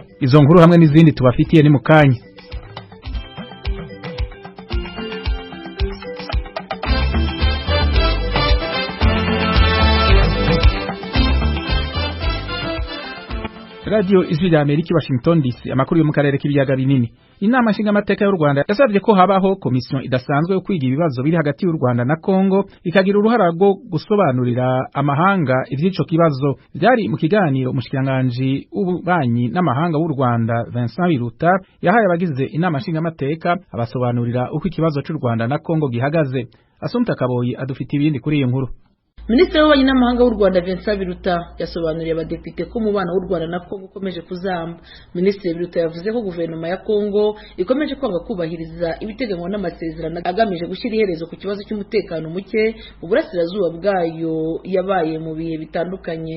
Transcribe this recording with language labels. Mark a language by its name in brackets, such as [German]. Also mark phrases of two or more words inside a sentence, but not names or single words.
[Kinyarwanda] Izo nkuru hamwe n'izindi tubafitiye ni mukanya. Radio Ijwi rya Amerika Washington DC amakuru yo mu karere k'ibiyaga binini. [Rundi] Inama nshingamateka y'u Rwanda yasavye ko habaho komisiyo idasanzwe yo kwiga ibibazo biri hagati y'u Rwanda na Kongo ikagira uruhara rwo gusobanurira amahanga ivy'ico kibazo. [Kinyarwanda] Byari mu kiganiro umushikiranganje w'ububanyi n'amahanga w'u Rwanda Vincent Biruta yahaye abagize inama nshingamateka abasobanurira uko ikibazo cy'u Rwanda na Kongo gihagaze. Asumta Kaboyi adufite ibindi kuri iyi nkuru. Minisitiri w'ububanyi n'amahanga w'u Rwanda Vincent Biruta yasobanuriye abadepite ko umubano w'u Rwanda na Kongo ukomeje kuzamba. Minisitiri Biruta yavuze ko guverinoma ya Kongo ikomeje kwanga kubahiriza ibiteganywa n'amasezerano agamije gushyira iherezo ku kibazo cy'umutekano muke mu burasirazuba bwayo yabaye mu bihe bitandukanye.